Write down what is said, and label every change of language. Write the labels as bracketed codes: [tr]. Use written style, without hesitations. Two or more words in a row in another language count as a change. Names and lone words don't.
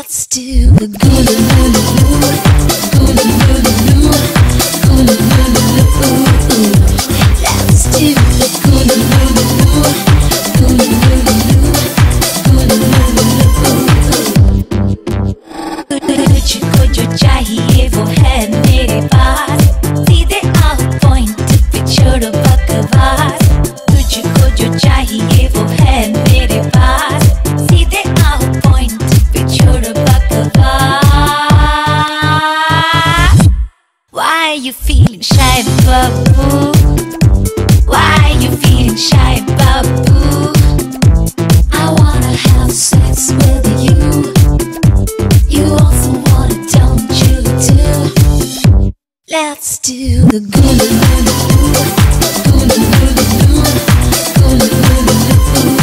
[en] do the goo-loo-loo-loo, goo-loo-loo-loo, goo-loo-loo-loo. Let's do the goo-loo-loo-loo, goo-loo-loo-loo, goo-loo-loo-loo. [hi] तुझको जो चाहिए वो है मेरे पास, सीधे आओ पॉइंट पे छोड़ो बकवास। तुझको जो चाहिए वो है मेरे पास, सीधे आओ पॉइंट पे छोड़ो बकवास। [en] Why you feeling shy, babu? Why you feeling shy, babu? I wanna have sex with you. You also wanna, don't you too? Let's do the goo-loo-loo-loo, goo-loo-loo-loo, goo-loo-loo-loo.